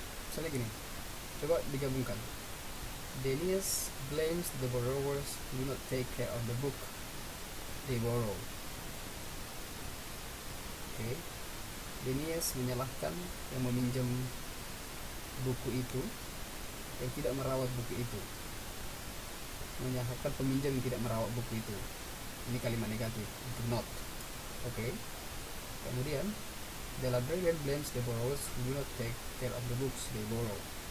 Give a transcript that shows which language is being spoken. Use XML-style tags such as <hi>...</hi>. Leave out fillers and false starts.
<id>Misalnya gini, coba digabungkan.</id> <en>Denius blames the borrowers who do not take care of the book they borrow.</en> <id>Oke. Denius menyalahkan yang meminjam buku itu yang tidak merawat buku itu. Menyalahkan peminjam yang tidak merawat buku itu. Ini kalimat negatif, do not. Oke.</id> <en>Kemudian the librarian blames the borrowers who do not take care of the books they borrow.</en>